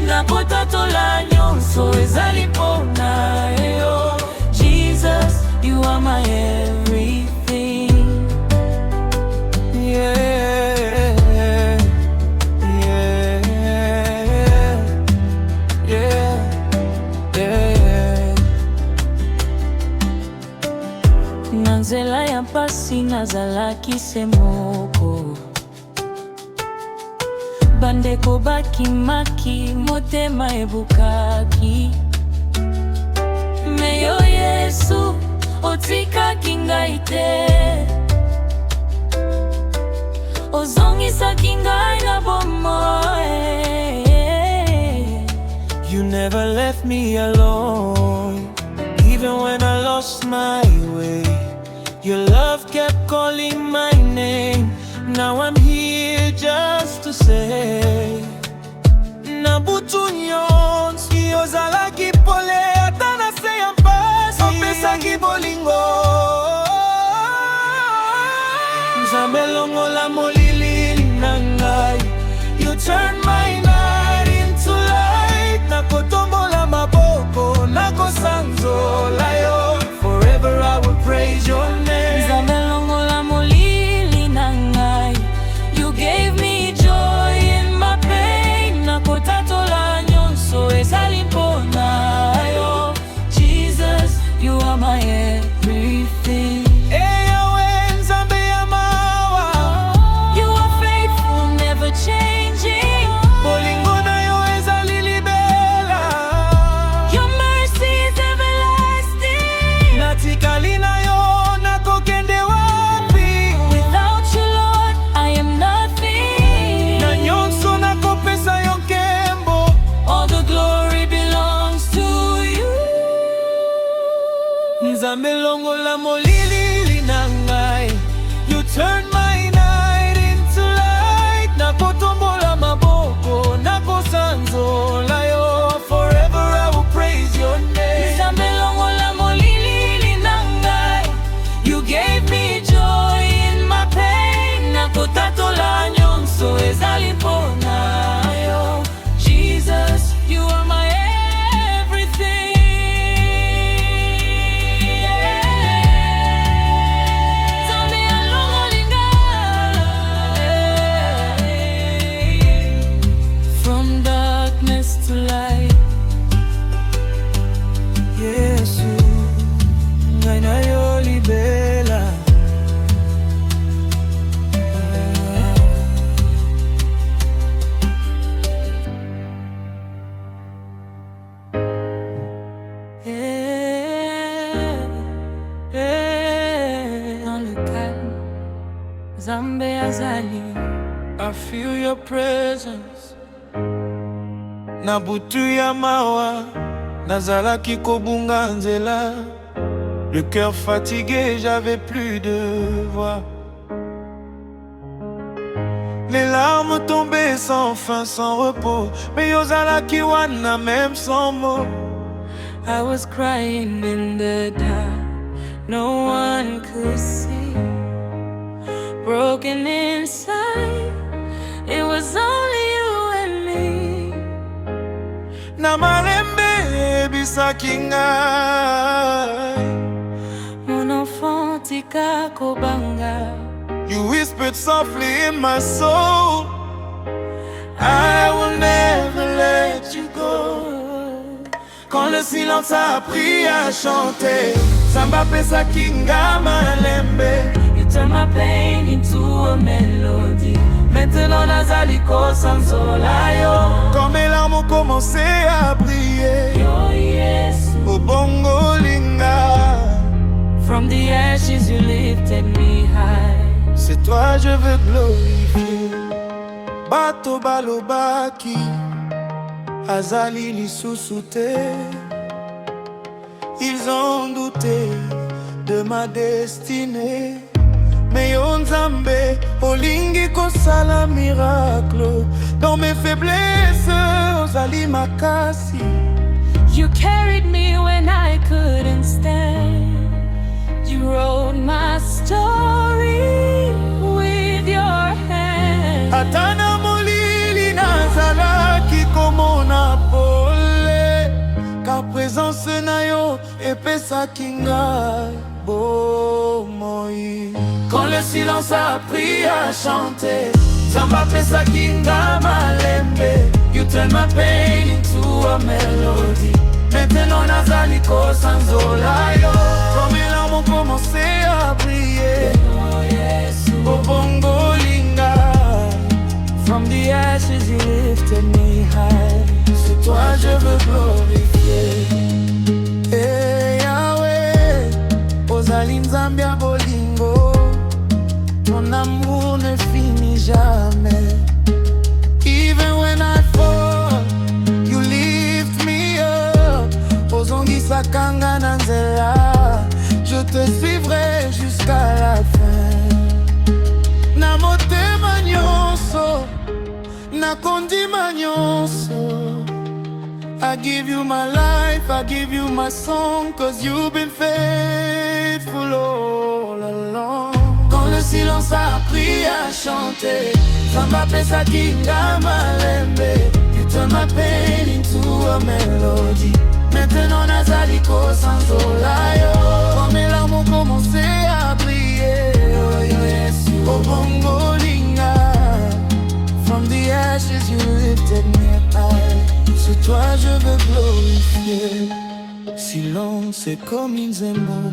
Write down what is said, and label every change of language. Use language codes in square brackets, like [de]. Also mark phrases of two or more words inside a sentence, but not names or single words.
[ln] Nakotatola nyonso ezali mpona yo. [en] Jesus, you are my everything. [ln] Nzela ya mpasi nazalaki se moko, bandeko bakimaki, motema ebukaki. Me yo Yesu, otikaki ngai te, ozongisaki ngai na bomoi. [en] You never left me alone, even when I lost my way. Your love kept calling my name. Now I'm here just to say, [ln] Nabutu nyonsi ozalaki pole, ata nase ya mpasi opesaki bolingo. Nzambe longola molili na ngai. [en] You turn my night into light. [ln] Nakotombola maboko, nakosanzola yo. [en] Forever I will praise your name. [ln] Nzambe longola molili na ngai. [en] You gave me joy in my pain. [ln] Nakotatola nyonso ezali mpona yo. [en] Jesus, you are my everything. You are faithful, never changing. [ln] Bolingo na yo ezali libela. [en] Your mercy is everlasting. [ln] Natikali na yo nakokende wapi? [en] Without you, Lord, I am nothing. [ln] Na nyonso nakopesa yo nkembo. [en] All the glory belongs to you. [ln] Nzambe longola molili na ngai. [en] You turn my night into light. [ln] Nakotombola maboko, nakosanzola yo. [en] Forever I will praise your name. [ln] Nzambe longola molili na ngai. [en] You gave me joy in my pain. [ln] Nakotatola nyonso ezali mpona yo. [en] Jesus, you are my everything. [ln] Nzambe alongoli ngai. [en] From darkness to light. [ln] Yesu, ngai na yo libela. [fr] Dans le calme, [ln] Nzambe azali. [en] I feel your presence. [ln] Na butu ya mawa nazalaki kobunga nzela. [fr] Le cœur fatigué, j'avais plus de voix. Les larmes tombaient sans fin, sans repos. Mais [ln] yozalaki wana [fr] même sans mots. [en] I was crying in the dark, no one could see. Broken inside, it was only you and me. [ln] Na malembe ebisaki ngai. [fr] Mon enfant [ln] tika kobanga. [en] You whispered softly in my soul, I will never let you go. [fr] Quand le silence a appris à chanter, [ln] Samba pesa kinga malembe. [en] You turn my pain into a melody. [ln] Maintenant nazali kosanzola yo. [fr] Quand mes larmes ont commencé à briller, [ln] Yo Yesu. au bongo linga. [en] From the ashes you lifted me high. [fr] C'est toi je veux glorifier. [ln] Bato balobaki, azali lisusu te. [fr] Ils ont douté de ma destinée, mais [ln] yo Nzambe olingi kosala miracle. [fr] Dans mes faiblesses [ln] ozali makasi. [en] You carried me when I couldn't stand. You wrote my story with your hand. [ln] Ata na molili nazalaki komona pole, ka présence na yo epesaki ngai bomoi. [fr] Quand le silence a appris à chanter, [ln] Nzambe apesaki ngai malembe. [en] You turn my pain into a melody. [ln] Maintenant nazali kosanzola yo. [fr] Quand mes larmes ont commencé à briller, [ln] oh bongo linga. [en] From the ashes you lifted me high. [fr] C'est toi je veux glorifier. [ln] Hey Yahweh, ozali Nzambe ya bolingo. [fr] Ton amour ne finit jamais. [en] Even when I fall, you lift me up. [ln] Ozongisa kanga na nzela, [fr] je te suivrai jusqu'à la fin. [ln] Na motema nyonso, na kondima nyonso, [en] I give you my life, I give you my song, 'cause you've been faithful all along. [fr] Quand le silence a appris à chanter, [ln] Nzambe apesaki ngai malembe. [en] You turn my pain into a melody. [ln] Maintenant nazali kosanzola yo. [fr] Quand mes larmes ont commencé à briller, [en] oh yes, [ln] oh bongo linga. [en] From the ashes you lifted me high. [fr] C'est toi je veux glorifier. Silence est comme une zembo.